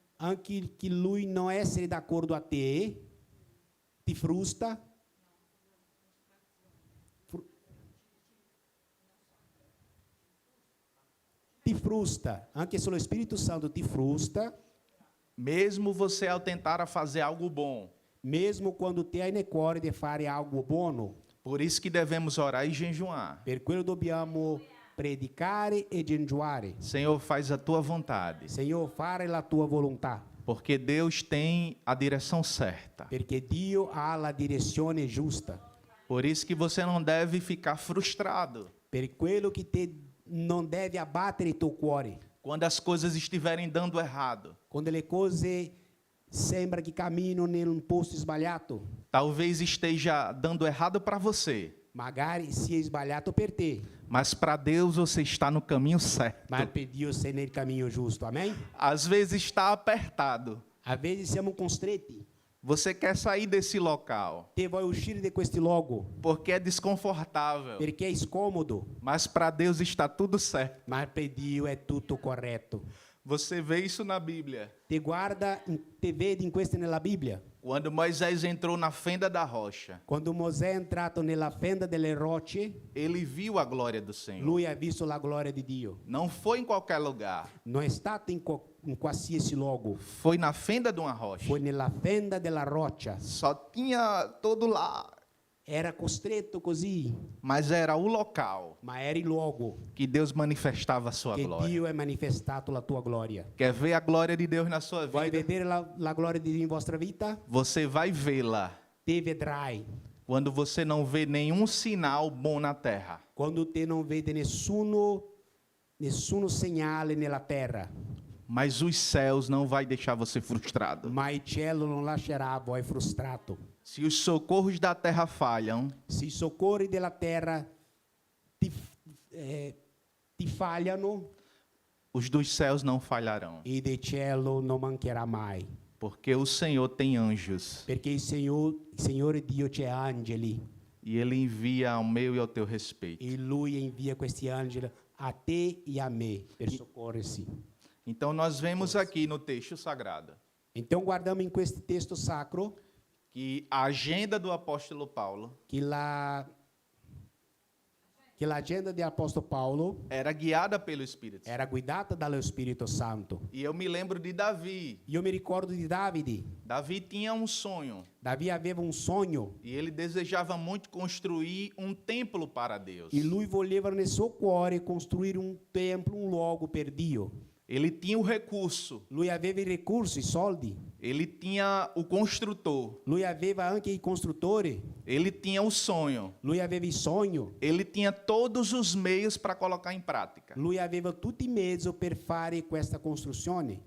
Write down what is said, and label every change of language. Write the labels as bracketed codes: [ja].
[it] anche che lui non essere d'accordo a te, ti frustra. Ti frustra, anche se lo Spirito Santo ti frustra, [pt] mesmo você ao tentar a fazer algo bom. [it] mesmo quando ti hai nel cuore di fare algo buono. [pt] Por isso que devemos orar e jejuar. [it] Per quello dobbiamo predicare e jejuare. [pt] Senhor, faz a tua vontade. [it] Senhor, fare la tua volontà. [pt] Porque Deus tem a direção certa. [it] Perché Dio ha la direzione giusta. [pt] Por isso que você não deve ficar frustrado. [it] Per quello che te non deve abbattere il tuo cuore. [pt] Quando as coisas estiverem dando errado. [it] Quando le cose sembra che camminano in un posto sbagliato. [pt] Talvez esteja dando errado para você. [it] Magari sia sbagliato per te. [pt] Mas para Deus você está no caminho certo. [it] Ma per Dio sei nel cammino giusto. [pt] Amém? Às vezes está apertado. Às vezes [it] siamo costretti. [pt] Você quer sair desse local. [it] Te vuoi uscire di questo luogo. [pt] Porque é desconfortável. [it] Perché è scomodo. [pt] Mas para Deus está tudo certo. [it] Ma per Dio è tutto corretto. [pt] Você vê isso na Bíblia. [it] Te guarda, te vede in questo nella Bibbia. [pt] Quando Moisés entrou na fenda da rocha, [it] Quando Mosè è entrato nella fenda delle rocce, [pt] ele viu a glória do Senhor. [it] lui ha visto la gloria di Dio. [pt] Não foi em qualquer lugar. [it] Non è stato in qualsiasi luogo. [pt] Foi na fenda de uma rocha. [it] Foi nella fenda della roccia. [pt] Só tinha todo lá [it] era costretto così, [pt] mas era o local [it] ma era il luogo [pt] que Deus manifestava a sua [it] che [pt] glória. [it] Dio è manifestato la tua gloria. [pt] Quer ver a glória de Deus na sua [it] Vuoi [pt] vida? [it] vedere la gloria di Dio in vostra vita? [pt] Você vai vê-la [it] Te vedrai. [pt] quando você não vê nenhum sinal bom na terra. [it] Quando te non vede nessuno segnale nella terra, [pt] Mas os céus não vai deixar você frustrado. [it] ma il cielo non lascerà voi frustrato. [pt] Se os socorros da terra falham, [it] Se i soccorri della terra ti falhano, [pt] os dos céus não falharão. [it] e del cielo non mancherà mai. [pt] Porque o Senhor tem anjos [it] Perché il Signore Dio c'è angeli, [pt] e Ele envia ao meu e ao teu respeito. [it] e Lui invia questi angeli a te e a me per soccorrersi. [pt] Então nós vemos aqui no texto sagrado [it] Então guardiamo in questo testo sacro [pt] que a agenda do apóstolo Paulo [it] che l'agenda dell'Apostolo Paolo [pt] era guiada pelo Espírito Santo. [it] era guidata dallo Spirito Santo. [pt] E eu me lembro de Davi. [it] Io mi ricordo di Davide. [pt] Davi tinha um sonho [it] Davi aveva un sogno [pt] e ele desejava muito construir um templo para Deus. [it] e lui voleva nel suo cuore costruire un templo, un luogo per Dio. [pt] Ele tinha o recurso, [it] Lui aveva i recursi, i soldi. [pt] ele tinha o construtor, [it] Lui aveva anche i costruttori. [pt] ele tinha o sonho, [it] Lui aveva il sogno. [pt] ele tinha todos os meios para colocar em prática. [it] Lui aveva tutti i mezzi per fare questa costruzione,